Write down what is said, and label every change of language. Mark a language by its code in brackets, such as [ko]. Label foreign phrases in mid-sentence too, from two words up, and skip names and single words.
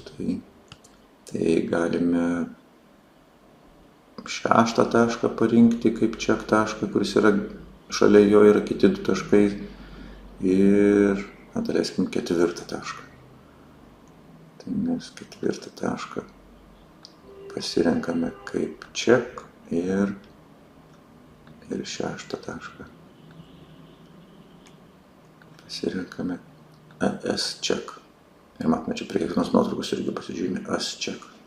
[lt] Tai galime 6 tašką parinkti kaip check tašką, kuris yra šalia jo yra kiti 2 taškai ir daleiskim 4 tašką. Tai mes 4 tašką pasirenkame kaip check ir 6 tašką pasirenkame [en] as check. [lt] Ir matome, čia prie kiekvienos nuotraukos irgi pasižymė [en] as check.